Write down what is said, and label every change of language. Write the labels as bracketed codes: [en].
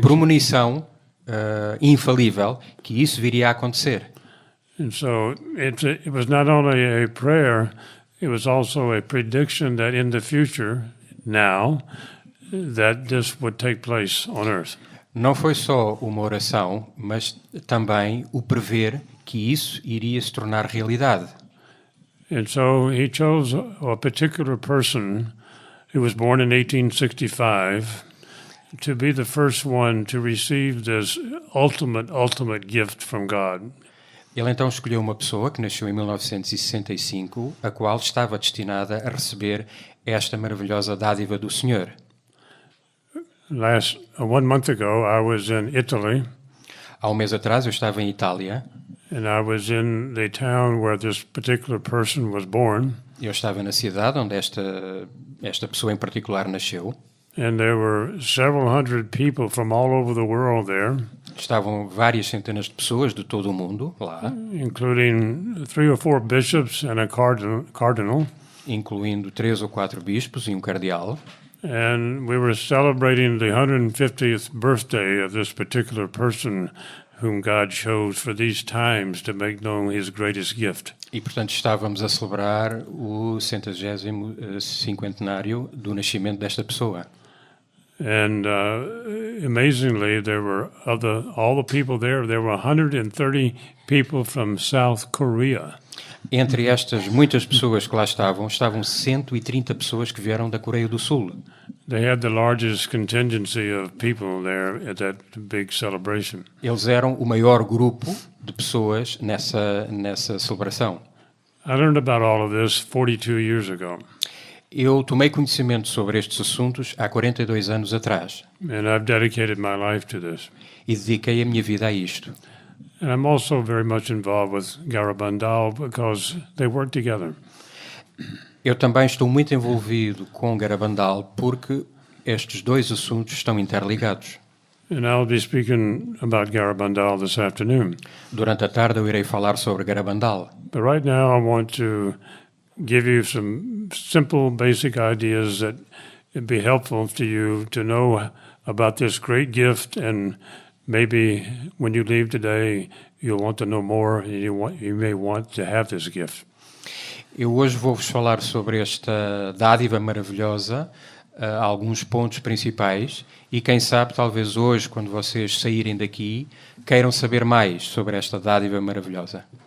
[pt] premonição infalível que isso viria a acontecer. [en] And so it was not only a prayer, it was also a prediction that in the future, now, that this would take place on earth. [pt] Não foi só uma oração, mas também o prever que isso iria se tornar realidade. [en] And so he chose a particular person who was born in 1865 to be the first one to receive this ultimate gift from God. [pt] Ele então escolheu uma pessoa que nasceu em 1965, a qual estava destinada a receber esta maravilhosa dádiva do Senhor. [en] 1 month ago, I was in Italy, [pt] Há um mês atrás eu estava em Itália, [en] and I was in the town where this particular person was born, [pt] eu estava na cidade onde esta pessoa em particular nasceu. [en] and there were several hundred people from all over the world there, [pt] Estavam várias centenas de pessoas de todo o mundo lá, [en] including 3 or 4 bishops and a cardinal. [pt] incluindo 3 ou 4 bispos e um cardeal. [en] And we were celebrating the 150th birthday of this particular person whom God chose for these times to make known his greatest gift. [pt] E, portanto, estávamos a celebrar o 150º cinquentenário do nascimento desta pessoa. [en] And amazingly, there were all the people there were 130 people from South Korea. [pt] Entre estas muitas pessoas que lá estavam 130 pessoas que vieram da Coreia do Sul. [en] They had the largest contingency of people there at that big celebration. [pt] Eles eram o maior grupo de pessoas nessa celebração. [en] I learned about all of this 42 years ago. [pt] Eu tomei conhecimento sobre estes assuntos há 42 anos atrás. [en] And I've dedicated my life to this. [pt] E dediquei a minha vida a isto. [en] And I'm also very much involved with Garabandal because they work together. [pt] Eu também estou muito envolvido com Garabandal porque estes dois assuntos estão interligados. [en] And I'll be speaking about Garabandal this afternoon. [pt] Durante a tarde eu irei falar sobre Garabandal. [en] But right now I want to give you some simple, basic ideas that would be helpful to you to know about this great gift, and maybe when you leave today, you'll want to know more, and you may want to have this gift. [pt] Eu hoje vou-vos falar sobre esta dádiva maravilhosa, alguns pontos principais, e quem sabe, talvez hoje, quando vocês saírem daqui, queiram saber mais sobre esta dádiva maravilhosa.